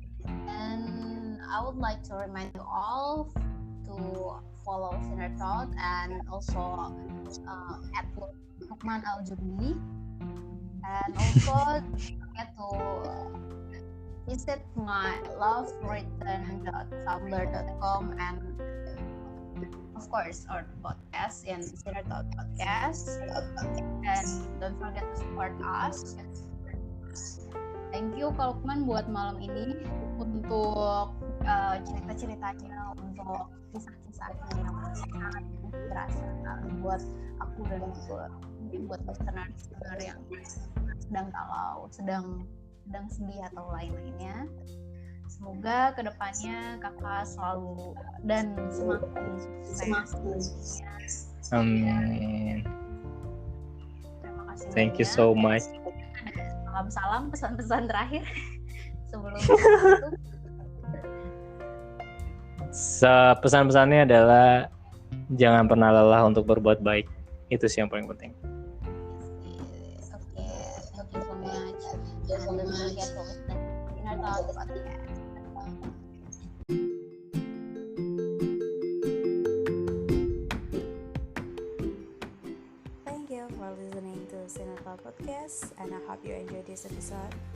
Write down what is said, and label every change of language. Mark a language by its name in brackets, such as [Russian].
[English] And I would like to remind you all to follow Sinner Thought and also at Lukman Al-Jundi, and also get to visit my lovewritten.tumblr.com, and of course our podcast in Sinner Thought Podcast, and don't forget to support us. [Indonesian] Thank you Kak Lukman buat malam ini untuk cerita-ceritanya, untuk kisah-kisahnya yang sangat berasa buat aku dan buat listener yang sedang galau, sedang sedih atau lain-lainnya. Semoga kedepannya kakak selalu dan semakin sukses. Amin. Terima kasih. [English] Thank you so much. [Indonesian] Salam pesan-pesan terakhir sebelum itu. Pesan-pesannya adalah jangan pernah lelah untuk berbuat baik. Itu sih yang paling penting. [English] Okay, thank you so much. And don't forget to listen to our podcast. Thank you for listening to Sinner Thought Podcast, and I hope you enjoyed this episode.